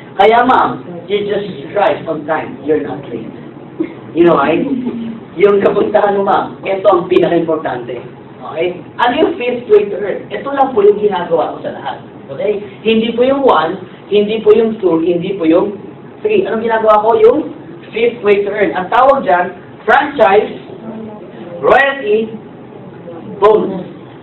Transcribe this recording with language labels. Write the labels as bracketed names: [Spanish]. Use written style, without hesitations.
[English] Kaya ma'am, you just drive on time. You're not late. You know, right? [Filipino] Yung kapuntahan mo ma'am, ito ang pinaka-importante. Okay? Ano yung [English] fifth way to earn? [Filipino] Ito lang po yung ginagawa ko sa lahat. Okay? Hindi po yung 1, hindi po yung 2, hindi po yung 3. Anong ginagawa ko? Yung [English] fifth way to earn. [Filipino] Ang tawag dyan, franchise, royalty, bonus.